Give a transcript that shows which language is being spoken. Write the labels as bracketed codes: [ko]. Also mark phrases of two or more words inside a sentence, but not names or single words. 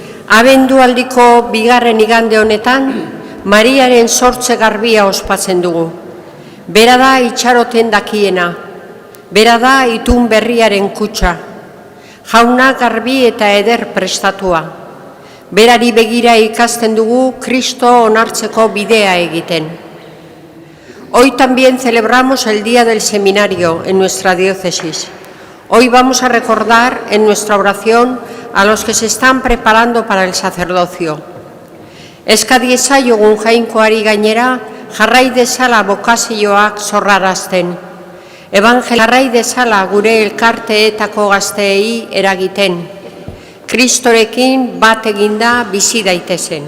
[eu] Abendualdiko bigarren igande honetan, Mariaren sortze garbia ospatzen dugu. Bera da itxaroten dakiena, bera da itun berriaren kutxa, jauna garbi eta eder prestatua. Berari begira ikasten dugu Kristo onartzeko bidea egiten. [es] Hoy también celebramos el Día del Seminario en nuestra diócesis. Hoy vamos a recordar en nuestra oración a los que se están preparando para el sacerdocio. [eu] Eska diezaiogun jainkoari gainera, jarrai dezala bokazioak zorrarazten. Jarrai dezala gure elkarteetako gazteei eragiten. Kristorekin bat eginda bizi daitezen.